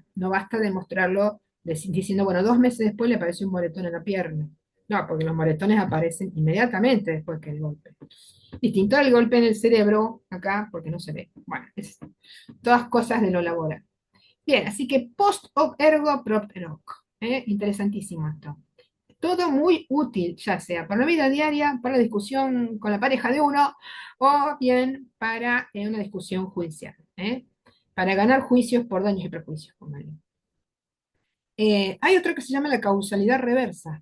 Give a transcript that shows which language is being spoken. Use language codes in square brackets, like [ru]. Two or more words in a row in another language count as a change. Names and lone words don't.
[es] No basta demostrarlo diciendo, bueno, 2 meses después le apareció un moretón en la pierna. No, porque los moretones aparecen inmediatamente después que el golpe. Distinto al golpe en el cerebro, acá, porque no se ve. Bueno, es todas cosas de lo laboral. Bien, así que [la] post hoc ergo propter hoc. [es] Interesantísimo esto. Todo muy útil, ya sea para la vida diaria, para la discusión con la pareja de uno, o bien para una discusión judicial, para ganar juicios por daños y perjuicios. Póngale. Hay otro que se llama la causalidad reversa.